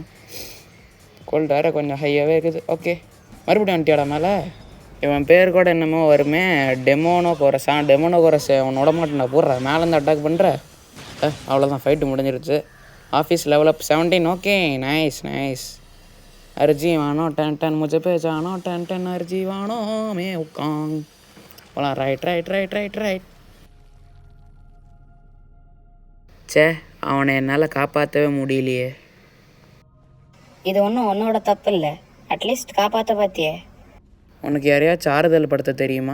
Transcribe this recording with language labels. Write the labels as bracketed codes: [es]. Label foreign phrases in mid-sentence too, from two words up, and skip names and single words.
[ta] கோல்டு வேறு கொஞ்சம் ஹையாகவே இருக்குது. ஓகே, மறுபடியும் வந்துட்டியாடா மேலே? இவன் பேர் கூட என்னமோ வருமே, டெமோனோ கோரஸ். அவன் விட மாட்டேன்டா. போடுறா மேலேருந்து அட்டாக் பண்ணுற. அவ்வளோதான், ஃபைட்டு முடிஞ்சிருச்சு. [en] Office level up 17. Okay, nice. अर्जी वानो टन मुझे पहचानो टन अर्जी वानो मैं उकांग. [ta] போலாம். ரைட். அவனை என்னால் காப்பாற்றவே முடியலையே. இது ஒன்றும் உன்னோட தப்பு இல்லை, அட்லீஸ்ட் காப்பாற்ற பார்த்தியே. உனக்கு யாரையாச்சும் ஆறுதல் படுத்த தெரியுமா?